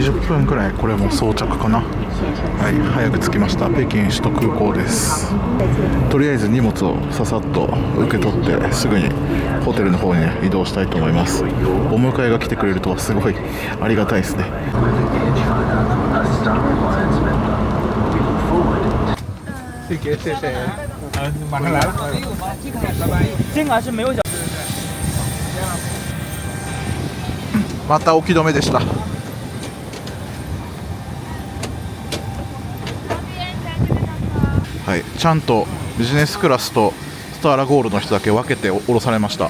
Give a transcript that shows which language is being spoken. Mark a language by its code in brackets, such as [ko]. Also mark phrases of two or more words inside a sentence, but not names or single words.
[ja] 分くらいこれも装着かな。はい、早く着きました。北京首都空港です。とりあえず荷物をささっと受け取ってすぐにホテルの方に移動したいと思います。お迎えが来てくれるとはすごいありがたいですね。 [zh] 谢谢谢谢，马上来了，拜拜。这个是没有小。 [ja] また置き止めでした。はい、ちゃんとビジネスクラスとスターラゴールドの人だけ分けて降ろされました。